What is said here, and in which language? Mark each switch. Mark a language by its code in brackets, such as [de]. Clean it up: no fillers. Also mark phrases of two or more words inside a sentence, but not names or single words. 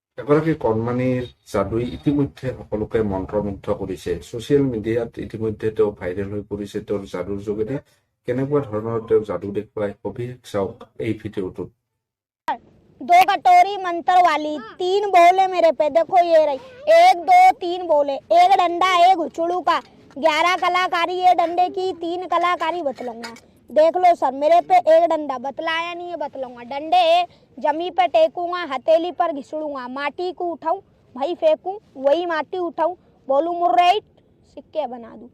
[as] এগৰাকী কণমানিৰ যাদুই ইতিমধ্যে সকলোকে মন্ত্ৰমুগ্ধ কৰিছে। ছচিয়েল মিডিয়াত ইতিমধ্যে তেওঁ ভাইৰেল হৈ পৰিছে তেওঁৰ যাদুৰ যোগেদি। কেনেকুৱা ধৰণৰ তেওঁ যাদু দেখুৱাই সবিশেষ চাওক এই ভিডিঅ'টোত। [hi] दो कटोरी मंत्र वाली 3 बोले मेरे पे, देखो ये रही 1 2 3 बोले, एक डंडा एक उचड़ू का, 11 कलाकारी ये डंडे की, 3 कलाकारी बतलाऊंगा। देख लो सर मेरे पे एक डंडा बतलाया नहीं है, बतलाऊंगा। डंडे जमी पे टेकूंगा, हथेली पर घिसड़ूंगा, माटी को उठाऊं भाई फेंकूं, वही माटी उठाऊं, बोलूं मुर्रेट सिक्के बना दूं।